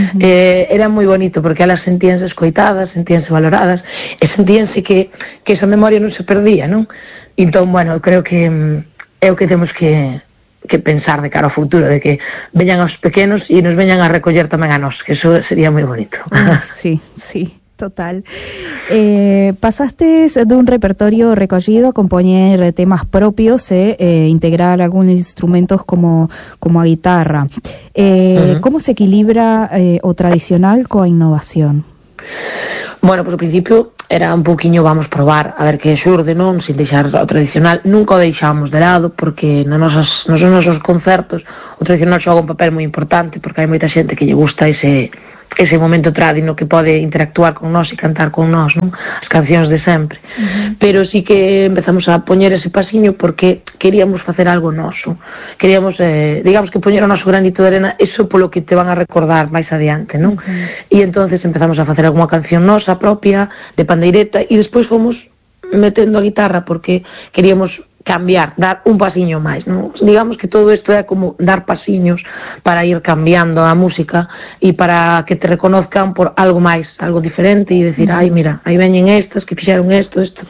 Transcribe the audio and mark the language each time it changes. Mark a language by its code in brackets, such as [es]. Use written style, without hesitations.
[gl] Era moi bonito porque elas sentíanse escoitadas, sentíanse valoradas e sentíanse que esa memoria non se perdía, non? Entón, bueno, creo que é o que temos que pensar de cara ao futuro, de que veñan aos pequenos e nos veñan a recoller tamén a nós, que eso sería moi bonito. Sí, sí. Total. [es] Pasaste de un repertorio recogido a componer temas propios, integrar algunos instrumentos como, como a guitarra. [gl] ¿Cómo se equilibra o tradicional con a innovación? [es] Bueno, pues al principio era un poquinho [gl] vamos probar a ver que xurde, non? Sin deixar o tradicional, nunca o deixamos de lado porque nos nosos concertos o tradicional xoga un papel moi importante porque hai moita xente que lle gusta ese momento tradino que pode interactuar con nós e cantar con nós, non? As cancións de sempre. Pero sí que empezamos a poñer ese pasiño porque queríamos facer algo noso. Queríamos, digamos que poñer o noso granito de arena, eso polo que te van a recordar máis adiante, non? E entonces empezamos a facer alguma canción nosa propia, de pandeireta, e despois fomos metendo a guitarra porque queríamos cambiar, dar un pasiño máis, non? Digamos que todo isto é como dar pasiños para ir cambiando a música e para que te reconozcan por algo máis, algo diferente e decir, ai, mira, aí veñen estas que fixeron isto, isto.